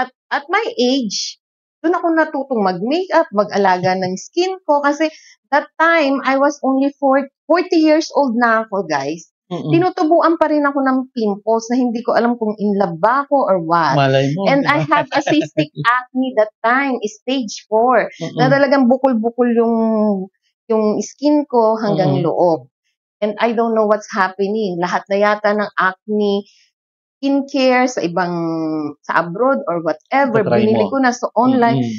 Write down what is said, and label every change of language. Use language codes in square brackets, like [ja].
[en] At my age, [tl] doon ako natutong mag-makeup, mag-alaga ng skin ko. [en] Kasi that time, I was only 40 years old [tl] na ako, [en] guys. [tl] Tinutubuan pa rin ako ng pimples na hindi ko alam kung in love ba ako [en] or what. [tl] Malay mo. [en] And I have a cystic acne that time, stage 4. [tl] Na talagang bukol-bukol yung skin ko hanggang loob. [en] And I don't know what's happening. [tl] Lahat na yata ng [en] acne, skincare sa abroad or whatever, [tl] binili ko na sa [en] online.